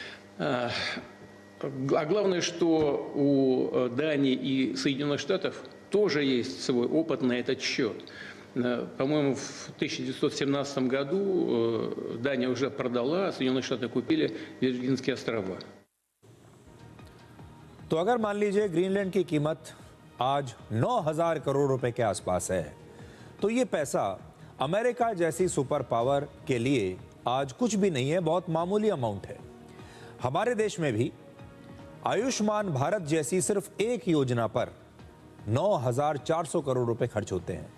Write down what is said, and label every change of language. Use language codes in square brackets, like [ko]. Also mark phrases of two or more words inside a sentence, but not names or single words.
[ru] А главное, что у Дании и Соединенных Штатов тоже есть свой опыт на этот счет. По-моему, в 1917 году Дания уже продала, а Соединенные Штаты купили Виргинские острова. [hi] तो अगर मान लीजिए ग्रीनलैंड की कीमत आज 9000 करोड़ रुपए के आसपास है, तो ये पैसा अमेरिका जैसी [en] super power [hi] के लिए आज कुछ भी नहीं है, बहुत मामूली अमाउंट है। हमारे देश में भी आयुष्मान भारत जैसी सिर्फ एक योजना पर 9400 करोड़ रुपए खर्च होते हैं।